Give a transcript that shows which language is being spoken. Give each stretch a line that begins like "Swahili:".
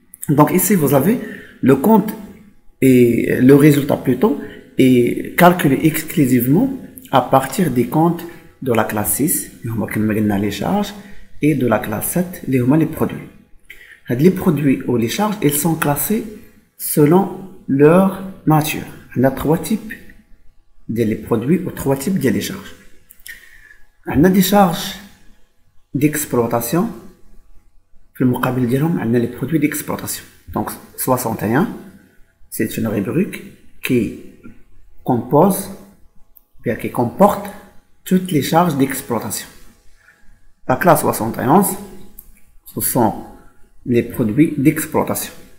French: Donc ici vous avez le compte et le résultat plutôt est calculé exclusivement à partir des comptes de la classe 6 les charges et de la classe 7 les produits. Les produits ou les charges ils sont classés selon leur nature. On a trois types de produits ou trois types de charges. On a des charges d'exploitation.
Arabic: في المقابل ديالهم عندنا
French: les produits d'exploitation. Donc 61 c'est une rubrique qui compose bien qui comporte toutes les charges d'exploitation. La classe 71 ce sont les produits d'exploitation.